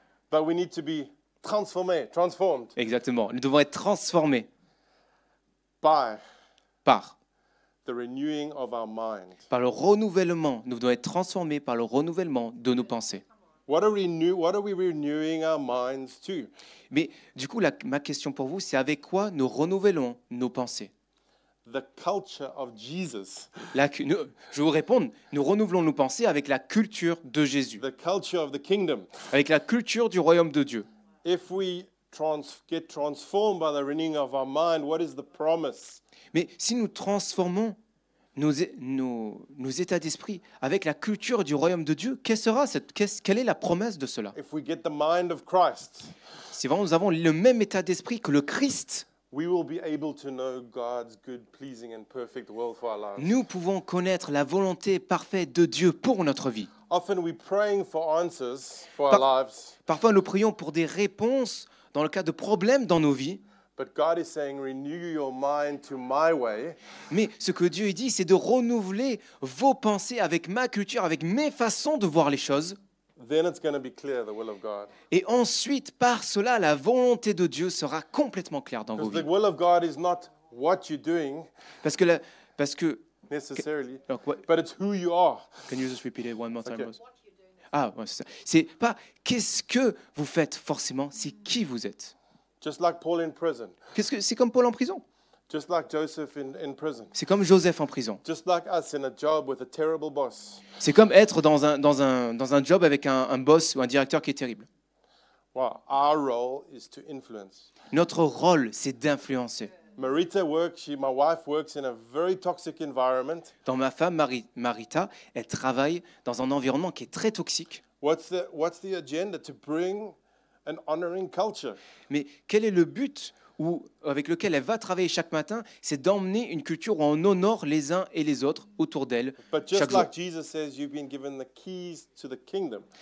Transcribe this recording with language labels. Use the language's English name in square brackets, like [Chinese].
[English] But we need to be transformed [French] Exactement. Nous devons être transformés [English] by [French] par [English] the renewing of our mind. [French] le renouvellement. Nous devons être transformés par le renouvellement de nos pensées. [English] What are we renewing our minds to? [French] Mais du coup, ma question pour vous, c'est avec quoi nous renouvelons nos pensées? [English] The culture of Jesus. [French] Je vous réponds, nous renouvelons nos pensées avec la culture de Jésus, [English] The culture of the kingdom. [French] avec la culture du royaume de Dieu. [English] If we get transformed by the renewing of our mind, what is the promise? [French] Mais si nous transformons nos états d'esprit avec la culture du royaume de Dieu, quelle est la promesse de cela? [English] If we get the mind of Christ, [French] Si vraiment nous avons le même état d'esprit que le Christ, [English] we will be able to know God's good, pleasing, and perfect will for our lives. [French] nous pouvons connaître la volonté parfaite de Dieu pour notre vie. [English] Often we're praying for answers for our lives, [French] Parfois, nous prions pour des réponses dans le cas de problèmes dans nos vies. [English] but God is saying, renew your mind to my way, [French] Mais ce que Dieu dit, c'est de renouveler vos pensées avec ma culture, avec mes façons de voir les choses. [English] then it's going to be clear the will of God. [French] Et ensuite, par cela, la volonté de Dieu sera complètement claire dans vos [English] Because the [French] vies. [English] will of God is not what you're doing [French] Parce que [English] necessarily, [French] donc, what- [English] but it's who you are. Can you just repeat it one more time, Okay. [French] Rose? Ah, ouais, c'est ça. C'est pas qu'est-ce que vous faites forcément, c'est qui vous êtes. [English] Just like Paul in prison, [French] C'est comme Paul en prison. [English] just like Joseph in prison, [French] C'est comme Joseph en prison. [English] just like us in a job with a terrible boss. [French] C'est comme être dans un job avec un boss ou un directeur qui est terrible. [English] Well, our role is to influence. [French] Notre rôle, c'est d'influencer. [English] My wife works in a very toxic environment. [French] Dans ma femme, Marita, elle travaille dans un environnement qui est très toxique. [English] What's the agenda? To bring an honoring culture. [French] Mais quel est le but avec lequel elle va travailler chaque matin, c'est d'emmener une culture où on honore les uns et les autres autour d'elle [English] But [French] chaque [English] just [French] jour. [English] like Jesus says, you've been given the keys to the kingdom.